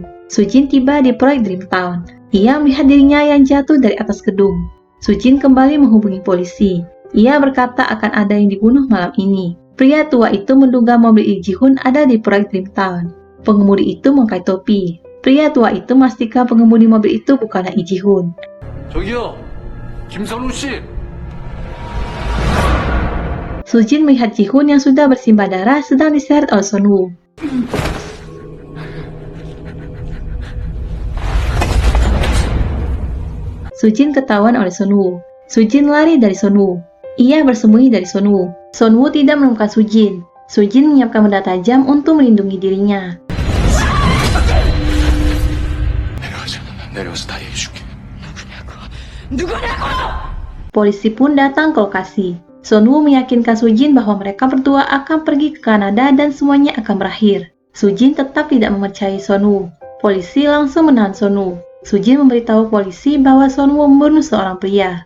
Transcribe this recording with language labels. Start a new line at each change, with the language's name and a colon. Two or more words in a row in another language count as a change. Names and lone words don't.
Indonesian: Sujin tiba di proyek Dreamtown. Ia melihat dirinya yang jatuh dari atas gedung. Sujin kembali menghubungi polisi. Ia berkata akan ada yang dibunuh malam ini. Pria tua itu menduga mobil Lee Ji-hoon ada di proyek Dreamtown. Pengemudi itu memakai topi. Pria tua itu memastikan pengemudi mobil itu bukanlah Lee Ji-hoon.
Korean: 저기요, 김선우 씨.
Indonesian: Sujin melihat Ji-hoon yang sudah bersimbah darah sedang diseret oleh Son-woo. Sujin ketahuan oleh Son-woo. Sujin lari dari Son-woo. Ia bersembunyi dari Son-woo. Son-woo tidak menemukan Sujin. Sujin menyiapkan benda tajam untuk melindungi dirinya.
Korean: 내려와서 다 얘기해줄게.
Indonesian: Polisi pun datang ke lokasi. Son-woo meyakinkan Sujin bahwa mereka berdua akan pergi ke Kanada dan semuanya akan berakhir. Sujin tetap tidak mempercayai Son-woo. Polisi langsung menahan Son-woo. Sujin memberitahu polisi bahwa Son-woo membunuh seorang pria.